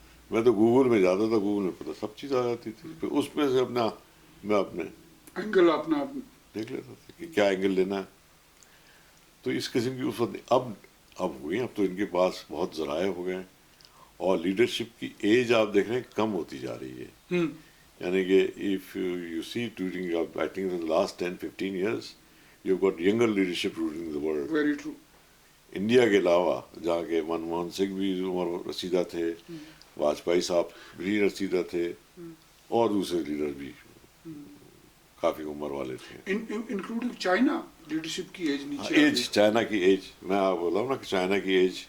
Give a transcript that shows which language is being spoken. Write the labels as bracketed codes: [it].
[ur] میں تو گوگل میں جاتا تھا, گوگل میں پتا سب چیز آ جاتی تھی. پھر اس میں سے میں اپنے اینگل اپنا دیکھ لیتا تھا کہ کیا اینگل لینا ہے. تو اس قسم کی اس وقت اب ہوئی, اب تو ان کے پاس بہت ذرائع ہو گئے ہیں, اور لیڈرشپ کی ایج آپ دیکھ رہے ہیں کم ہوتی جا رہی ہے. یعنی کہ [en] if you see during I think in the last 10-15 years you've got younger leadership ruling the world. Very true. [ur] India کے علاوہ جہاں کے منموہن سنگھ بھی عمر رسیدہ تھے, واجپئی صاحب بھی رسیدہ تھے, اور دوسرے لیڈر بھی کافی عمر والے تھے. انکلوڈنگ چائنا لیڈرشپ کی ایج نیچے, ایج چائنا کی ایج, میں آپ بول رہا ہوں نا کہ چائنا کی ایج,